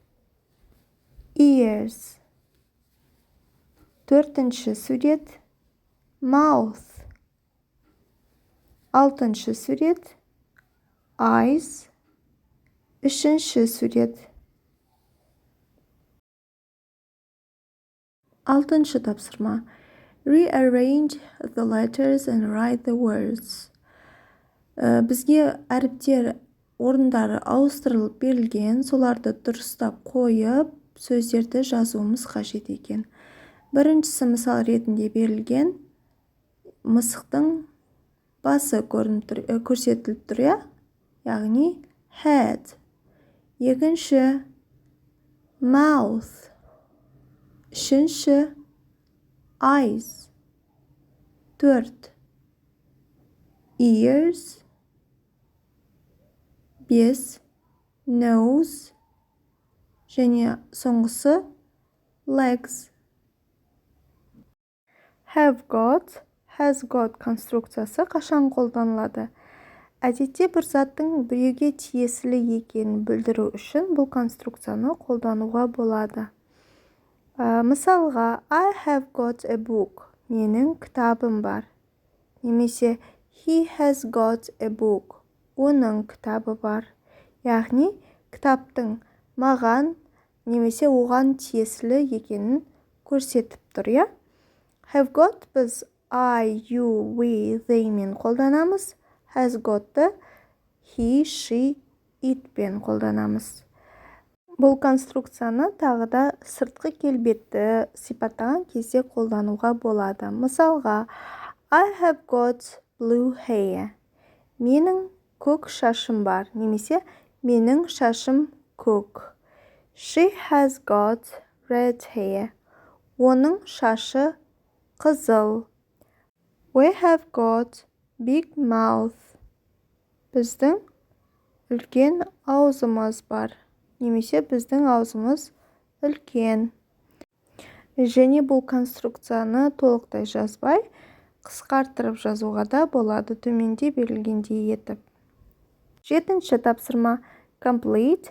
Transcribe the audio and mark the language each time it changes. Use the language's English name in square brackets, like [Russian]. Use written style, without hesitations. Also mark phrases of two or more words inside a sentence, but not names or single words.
[Kazakh] Ears, 4-ші сурет. Mouth, 6-ші сурет. Eyes, 3-ші сурет. 6-шы тапсырма. [English] Rearrange the letters and write the words. [Kazakh] Бізге әріптер орындары ауыстырылып берілген, соларды дұрыстап қойып, сөздерді жазуымыз қажет екен. Біріншісі мысал ретінде берілген, мысықтың басы көрсетіліп тұр, яғни head. 2-ші mouth. 3-ші eyes. 4 ears. 5 nose. Және соңғысы legs. [English] Have got, has got [Kazakh] конструкциясы қашан қолданылады? Әдетте бір заттың біреуге тиесілі екенін білдіру үшін бұл конструкцияны қолдануға болады. Мысалға, [English] I have got a book. [Kazakh] Менің кітабым бар. Немесе [English] he has got a book. [Kazakh] Оның кітабы бар. Яғни, кітаптың маған немесе оған тиесілі екенін көрсетіп тұр, я? [English] Have got [Kazakh] біз [English] I, you, we, they [Kazakh] мен қолданамыз. [English] Has got- [Kazakh] ты [English] he, she, it [Kazakh] пен қолданамыз. Бұл конструкцияны тағы да сыртқы келбетті сипаттаған кезде қолдануға болады. Мысалға, [English] I have got blue hair. [Kazakh] Менің көк шашым бар. Немесе менің шашым көк. [English] She has got red hair. [Kazakh] Оның шашы қызыл. [English] We have got big mouth. [Kazakh] Біздің үлкен аузымыз бар. Немесе біздің аузымыз үлкен. Және бұл конструкцияны толықтай жазбай, қысқартырып жазуға да болады, төменде берілгендей етіп. 7-ші тапсырма. [English] Complete.